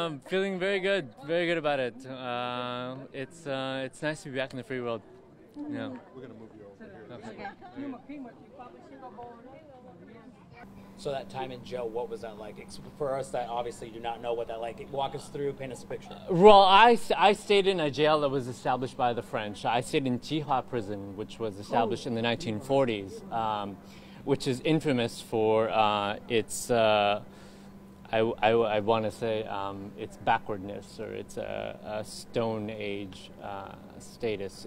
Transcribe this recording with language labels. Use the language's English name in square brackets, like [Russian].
[English] Feeling very good about it. It's nice to be back in the free world. Yeah. We're gonna move you over here. Okay. [Vietnamese] Nhưng mà khi mà chị qua với Singapore đó. [English] So that time in jail, what was that like? For us that obviously do not know what that like, walk us through, paint us a picture. Well, I stayed in a jail that was established by the French. I stayed in Chihua prison, which was established in the 1940s, which is infamous for its, I want to say, its backwardness or its a Stone Age status.